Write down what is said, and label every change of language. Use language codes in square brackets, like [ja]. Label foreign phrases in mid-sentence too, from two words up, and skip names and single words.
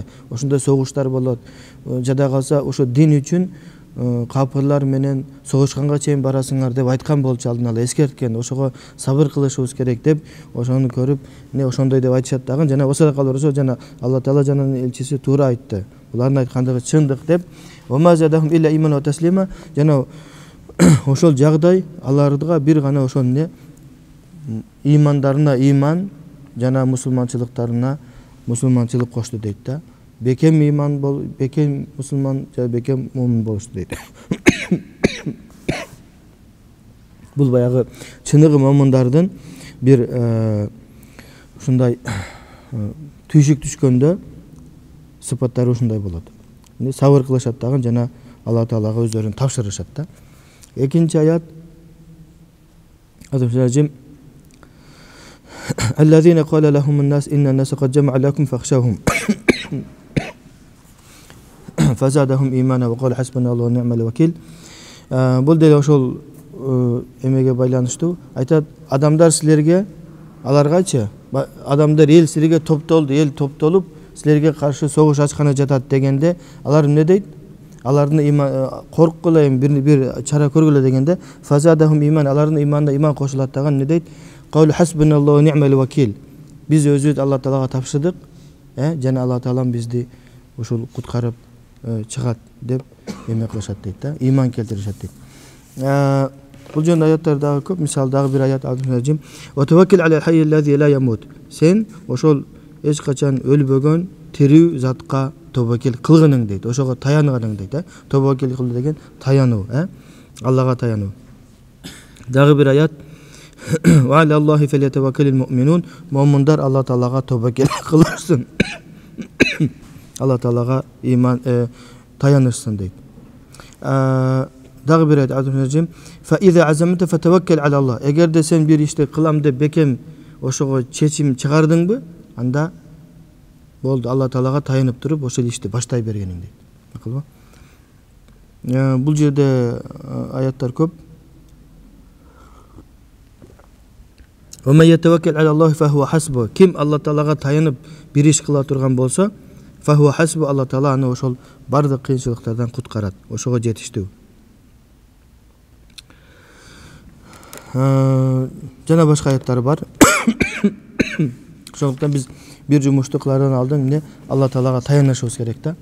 [ky] Ошондой согуштар болот. Жада калса ошо дин үчүн капырлар менен согушканга чейин барасыңар деп айткан болчу, алдын ала эскерткен. Ошого сабыр кылышыбыз керек деп, ошону көрүп, ошондой деп айтышат дагы. Жана болсо да калбырса, жана Алла Таала жана анын элчиси туура айтты. Булардын айткандыгы чындык деп. [ar] وزادهم إلا إيمان وتسليما. [ky] Жана ошол жагдай аларга бир гана ошол имандарына иман, жана мусулманчылыктарына мусулманчылык кошту дейт да. Бекем иман бол, бекем мусулман, жана бекем мумин болушту дейт. Бул баягы чыныгы муминдардын бир ушундай түйшүк түшкөндө сыпаттары ушундай болот. Сабыр кылышат дагы, жана Алла Таалага өздөрүн тапшырышат да. Экинчи аят [ar] Азамжажим الذين قال لهم الناس إن الناس قد جمعوا لكم فاخشوهم فزادهم إيمانا وقالوا حسبنا الله ونعم الوكيل. [ky] Бул деле ошол эмеге байланыштуу. Айтат, адамдар силерге, аларгачы, адамдар эл силерге топтолду, эл топтолуп силерге каршы согуш ачканы жатат дегенде, алар эмне дейт? Алардын иман корккула бир чара көргүлө дегенде, [ar] فزادهم إيمان, [ky] алардын иманына иман кошулат дагы эмне дейт? [ar] قالوا حسبنا الله ونعم الوكيل. [ky] Биз өзүбүз Алла Таалага тапшырдык, жана Алла Таалам бизди ушул куткарып чыгат деп эме кылышат дейт да, иман келтиришет дейт. Бул жөнүндө аяттар дагы көп. Мисалы дагы бир аят [ar] Азамжажим وتوكل على الحي الذي لا يموت. [ky] Сен ошол эч качан өлбөгөн тирүү затка тобокел кылгының дейт. Ошого таяныганың дейт. Тобокел кылуу деген таянуу, Аллага таянуу. Дагы бир аят [ar] وعلى الله فليتوكل المؤمنون. [ky] Муминдар Алла Таалага тобокел кылышсын. Алла Таалага иман таянышсын дейт. Дагы бир аят [ar] Азамжажим فإذا عزمت فتوكل على الله. [ky] Эгерде сен бир ишти кылам деп бекем ошого чечим чыгардыңбы, анда болду, Алла Таалага таянып туруп ошол ишти баштай бергениң дейт. Макулбу? Бул жерде аяттар көп. [ar] ومن يتوكل على الله فهو حسبه. [ky] Ким Алла Таалага таянып бир иш кыла турган болсо, [ar] فهو حسبه, [ky] Алла Таала аны ошол бардык кыйынчылыктардан куткарат. Ошого жетиштүү. Жана башка аяттар бар. Ошондуктан биз бир жумушту кылардан алдын эмне Алла Таалага таянышыбыз керек да.